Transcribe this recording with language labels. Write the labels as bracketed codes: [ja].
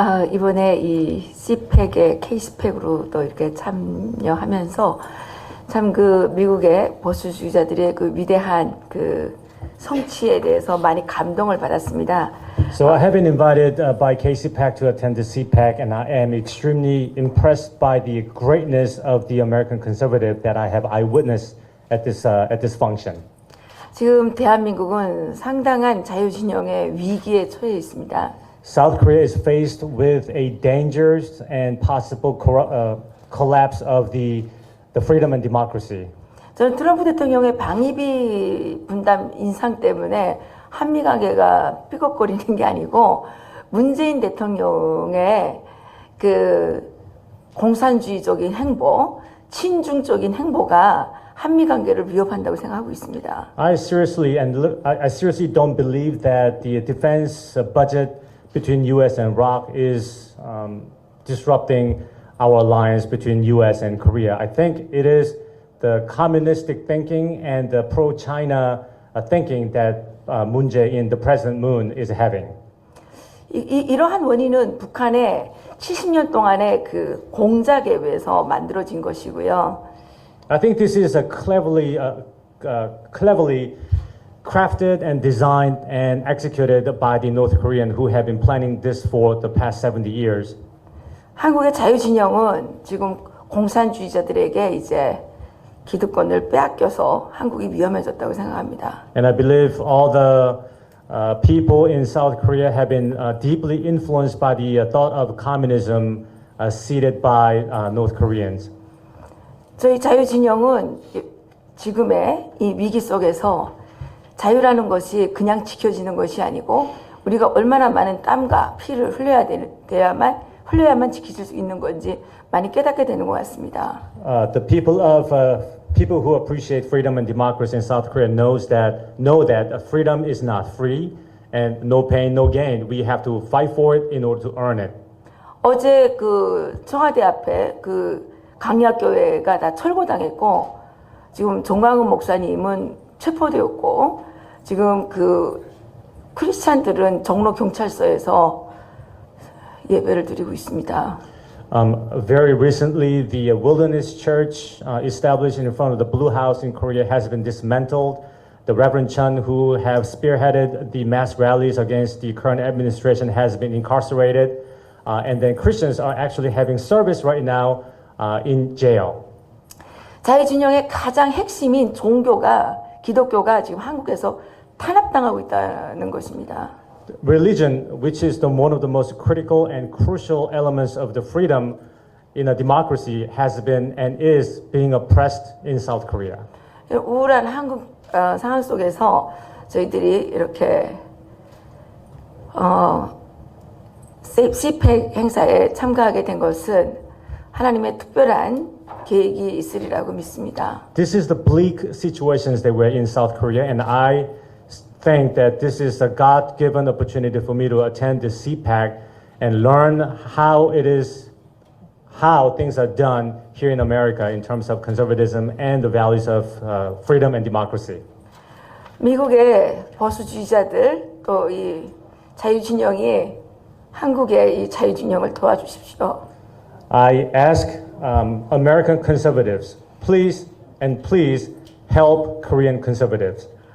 [ko] 이번에 이 CPEC의 K-스펙으로도 이렇게 참여하면서 참 그 미국의 보수주의자들의 그 위대한 그 성취에 대해서 많이 감동을 받았습니다. [en] So I have been invited by KCPAC to attend the CPAC, and I am extremely impressed by the greatness of the American conservative that I have eyewitnessed at this function. [ko] 지금 대한민국은 상당한 자유진영의 위기에 처해 있습니다. [en] South Korea is faced with a dangerous and possible collapse of the freedom and democracy. [ko] 저는 트럼프 대통령의 방위비 분담 인상 때문에 한미 관계가 삐걱거리는 게 아니고 문재인 대통령의 그 공산주의적인 행보, 친중적인 행보가 한미 관계를 위협한다고 생각하고 있습니다. [en] I seriously don't believe that the defense budget between U.S. and ROK is disrupting our alliance between U.S. and Korea. I think it is the communistic thinking and the pro-China thinking that Moon Jae-in, the President Moon, is having. [ko] 이러한 원인은 북한의 70년 동안의 그 공작에 의해서 만들어진 것이고요. [en] I think this is a cleverly crafted and designed and executed by the North Korean who have been planning this for the past 70 years. [ko] 한국의 자유진영은 지금 공산주의자들에게 이제 기득권을 빼앗겨서 한국이 위험해졌다고 생각합니다. [en] And I believe all the people in South Korea have been deeply influenced by the thought of communism seeded by North Koreans. [ko] 저희 자유진영은 지금의 이 위기 속에서 자유라는 것이 그냥 지켜지는 것이 아니고 우리가 얼마나 많은 땀과 피를 흘려야만 지켜질 수 있는 건지 많이 깨닫게 되는 것 같습니다. [en] The people who appreciate freedom and democracy in South Korea know that freedom is not free and no pain, no gain. We have to fight for it in order to earn it. [ko] 어제 그 청와대 앞에 그 강약교회가 다 철거당했고 지금 정광훈 목사님은 체포되었고 지금 그 크리스찬들은 종로 경찰서에서 예배를 드리고 있습니다. [en] Very recently, the Wilderness Church established in front of the Blue House in Korea has been dismantled. The Reverend Chun, who have spearheaded the mass rallies against the current administration, has been incarcerated. And then Christians are actually having service right now in jail. [ko] 자유진영의 가장 핵심인 기독교가 지금 한국에서 탄압당하고 있다는 것입니다. [en] Religion, which is one of the most critical and crucial elements of the freedom in a democracy, has been and is being oppressed in South Korea. [ko] 우울한 한국 상황 속에서 저희들이 이렇게 CPAC 행사에 참가하게 된 것은 하나님의 특별한 계획이 있으리라고 믿습니다. [en] This is the bleak situations that we're in South Korea, and I think that this is a God-given opportunity for me to attend the CPAC and learn how things are done here in America in terms of conservatism and the values of freedom and democracy. [ko] 미국의 보수주의자들 또 이 자유진영이 한국의 이 자유진영을 도와주십시오. [en] I ask American conservatives, please help Korean conservatives.